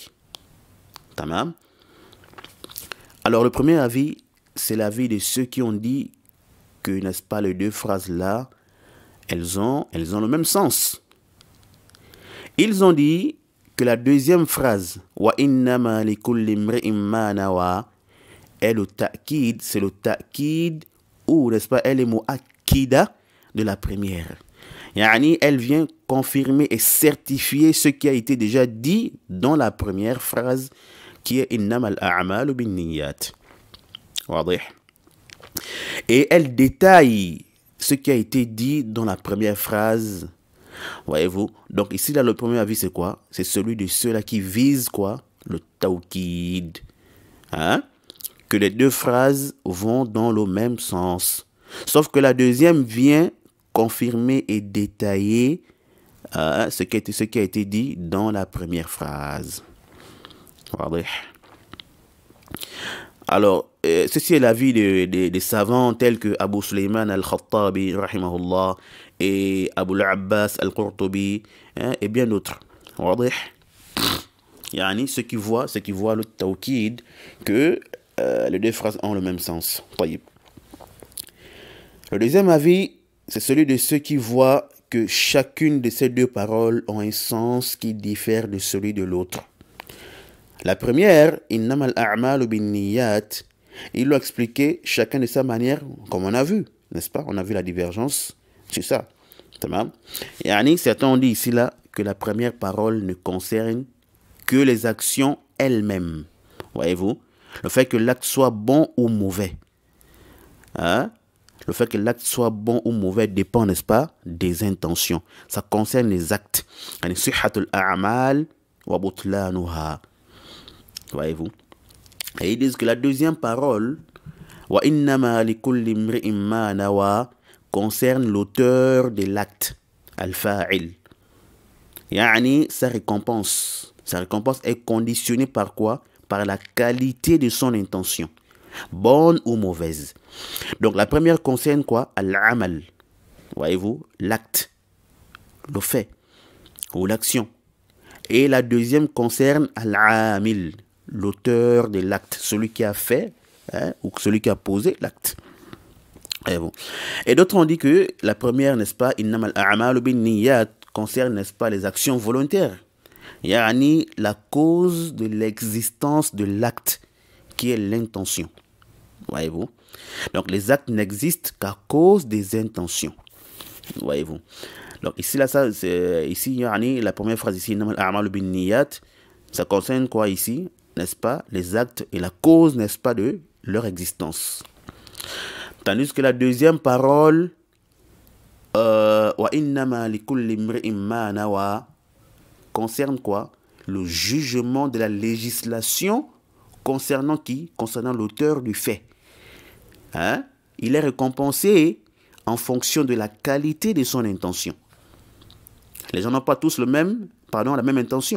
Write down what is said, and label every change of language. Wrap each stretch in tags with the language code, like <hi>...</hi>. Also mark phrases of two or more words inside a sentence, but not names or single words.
<fr>Tamam. Alors le premier avis, c'est l'avis de ceux qui ont dit que, n'est-ce pas, les deux phrases-là, elles ont le même sens. Ils ont dit que la deuxième phrase,</fr> <ar>وإنما لكل امرئ ما نوى,</ar> <fr>est le ta'kid, c'est le ta'kid, ou n'est-ce pas, elle est mu'akkida de la première. Yani, elle vient confirmer et certifier ce qui a été déjà dit dans la première phrase qui est</fr> <ar>إنما الأعمال بالنيات.</ar> <fr>Et elle détaille ce qui a été dit dans la première phrase. Voyez-vous? Donc ici, là, le premier avis, c'est quoi? C'est celui de ceux-là qui visent quoi? Le tawkid. Hein? Que les deux phrases vont dans le même sens. Sauf que la deuxième vient confirmer et détailler ce qui a été dit dans la première phrase. Alors, ceci est l'avis des savants tels que Abu Sulayman al-Khattabi, rahimahullah, et Abu al-Abbas al-Qurtubi, et bien d'autres. Yani, ceux qui voient le tawkid, que les deux phrases ont le même sens. Le deuxième avis, c'est celui de ceux qui voient que chacune de ces deux paroles ont un sens qui diffère de celui de l'autre. La première,</fr> <ar>إنما الأعمال بالنيات,</ar> <fr>il l'a expliqué chacun de sa manière, comme on a vu, n'est-ce pas? On a vu la divergence, c'est ça. Yani, certains ont dit ici là que la première parole ne concerne que les actions elles-mêmes. Voyez-vous? Le fait que l'acte soit bon ou mauvais. Hein? Le fait que l'acte soit bon ou mauvais dépend, n'est-ce pas, des intentions. Ça concerne les actes.</fr> <ar>يعني صحة الأعمال وبطلانها.</ar> <fr>Voyez-vous? Et ils disent que la deuxième parole,</fr> <ar>وإنما لكل امرئ ما نوى,</ar> <fr>concerne l'auteur de l'acte, al-fa'il. Yani, sa récompense est conditionnée par quoi? Par la qualité de son intention, bonne ou mauvaise. Donc la première concerne quoi? Al-amal. Voyez-vous? L'acte, le fait ou l'action. Et la deuxième concerne al-amil, l'auteur de l'acte, celui qui a fait ou celui qui a posé l'acte. Et d'autres ont dit que la première, n'est-ce pas,</fr> <ar>إنما الأعمال بالنيات,</ar> <fr>concerne, n'est-ce pas, les actions volontaires. Yani la cause de l'existence de l'acte, qui est l'intention. Voyez-vous? Donc les actes n'existent qu'à cause des intentions. Voyez-vous? Donc ici, là, ça, ici, yani, la première phrase ici,</fr> <ar>إنما الأعمال بالنيات,</ar> <fr>ça concerne quoi ici? N'est-ce pas, les actes et la cause, n'est-ce pas, de leur existence. Tandis que la deuxième parole,</fr> <ar>وإنما لكل امرئ ما نوى,</ar> <fr>concerne quoi? Le jugement de la législation concernant qui? Concernant l'auteur du fait. Hein? Il est récompensé en fonction de la qualité de son intention. Les gens n'ont pas tous la même intention.</fr>